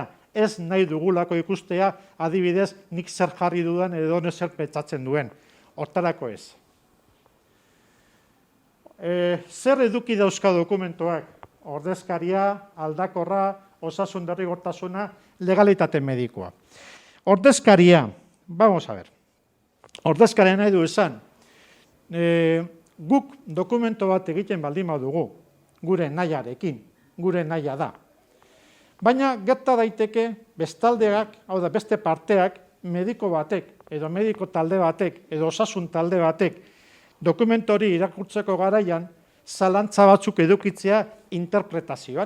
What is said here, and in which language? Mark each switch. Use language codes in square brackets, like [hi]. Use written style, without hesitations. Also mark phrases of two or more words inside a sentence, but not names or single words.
[eu] Ez nahi dugulako ikustea, adibidez, nik zer jarri dudan edo zer pentsatzen duen. Hortarako ez. Zer eduki dauzka dokumentuak? Ordezkaria, aldakorra, osasun derrigortasuna, legalitate medikoa. Ordezkaria, [es] vamos a ver. [eu] Ordezkaria nahi du esan, guk dokumento bat egiten baldin badugu, gure nahiarekin, gure nahia da. Baina gerta daiteke bestaldeak, hau da beste parteak, mediko batek, edo mediko talde batek, edo osasun talde batek, dokumentu hori irakurtzeko garaian, zalantza batzuk edukitzea interpretazioan.